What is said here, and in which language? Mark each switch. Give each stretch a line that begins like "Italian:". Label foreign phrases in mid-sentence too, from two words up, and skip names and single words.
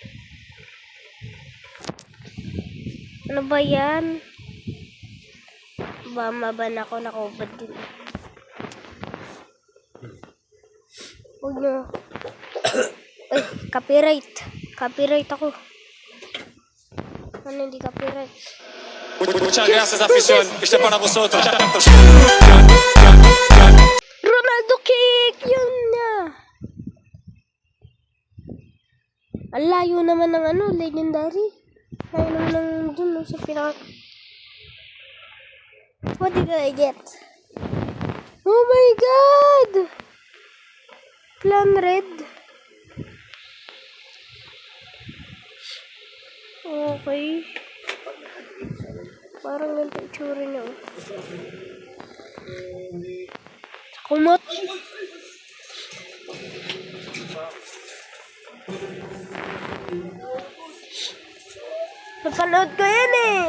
Filipino: Ano ba yan? Mamaban ako, nakubad din. Huwag na. Ay, copyright. Copyright ako. Ano hindi copyright?
Spanish: Muchas gracias, afición. Este para vosotros.
Filipino: Ronaldo kick! Yun na! Ang layo naman ng ano, legendary. Layo naman ng dun sa pinaka...
English: What did I get? Oh my God! Plan red. Okay.
Filipino: Parang ganito yung tsura niya. Oh. Kumot. Napanood ko yan eh.